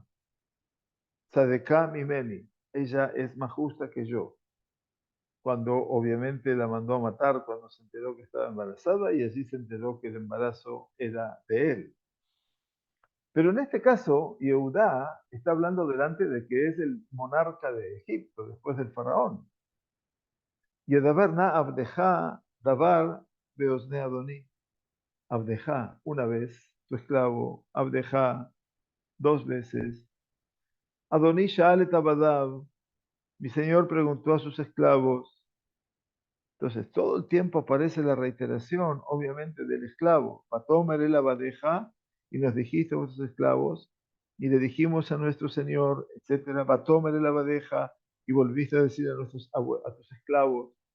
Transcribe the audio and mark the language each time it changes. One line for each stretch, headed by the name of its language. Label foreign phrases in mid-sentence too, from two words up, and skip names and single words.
Hebrew: צדקה ממני,
Spanish: ella es más justa que yo. cuando obviamente la mandó a matar cuando se enteró que estaba embarazada y allí se enteró que el embarazo era de él. Pero en este caso, Yehudá está hablando delante de que es el monarca de Egipto, después del faraón.
Hebrew: ידבר נא עבדך דבר באזני אדני.
Spanish: Abdeja una vez, tu esclavo, abdeja dos veces.
Hebrew: אדני שאל את עבדיו,
Spanish: mi señor preguntó a sus esclavos. Entonces, todo el tiempo aparece la reiteración, obviamente, del esclavo.
Hebrew: ותאמר אל עבדיך,
Spanish: y nos dijiste a vuestros esclavos, y le dijimos a nuestro señor, etcétera,
Hebrew: ותאמר אל עבדיך,
Spanish: y volviste a decir a tus esclavos.